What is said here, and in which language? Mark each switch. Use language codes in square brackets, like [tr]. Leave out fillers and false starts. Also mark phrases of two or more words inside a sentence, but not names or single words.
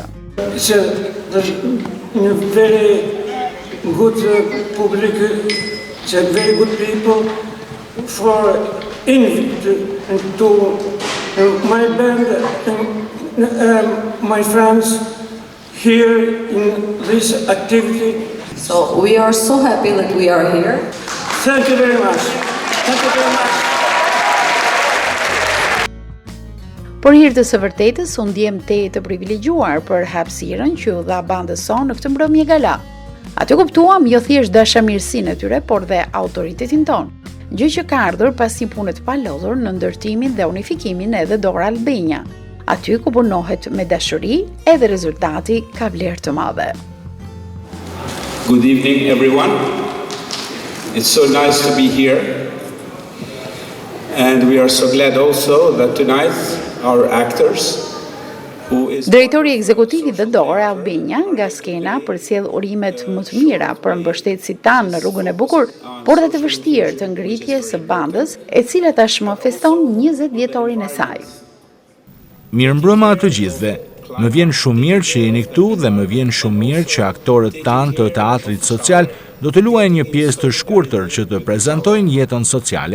[en] It's a very good public, it's a very good people for invite to my band and my friends here in this activity. So we are so happy that we are here. Thank you very much. Thank you very much. [sq] Por hir të së vërtetës, unë ndjem të privilegjuar për hapësirën që u dha bandës sonë në këtë mbrëmje gala. Aty kuptuam jo thjesht dashamirësinë e tyre, por dhe autoritetin ton. Gjë që ka ardhur pasi punët pa lodhur në ndërtimin dhe unifikimin edhe Dora Albania. Aty ku punohet me dashuri, edhe rezultati ka vlerë të madhe. [en] Good evening, everyone. It's so nice to be here. And we are so glad also that tonight our actors [sq] Drejtori ekzekutiv I Dora Albania nga skena përcjell urimet më të mira për mbështetësit tanë në rrugën e bukur, por dhe të vështirë të ngritjes së bandës, e cila tashmë feston 20 vjetorin e saj. Mirëmbrëma të gjithëve. Më vjen shumë mirë që jeni këtu dhe më vjen shumë mirë që aktorët tanë të teatrit social do të luajnë një pjesë të shkurtër që të prezantojnë jetën sociale.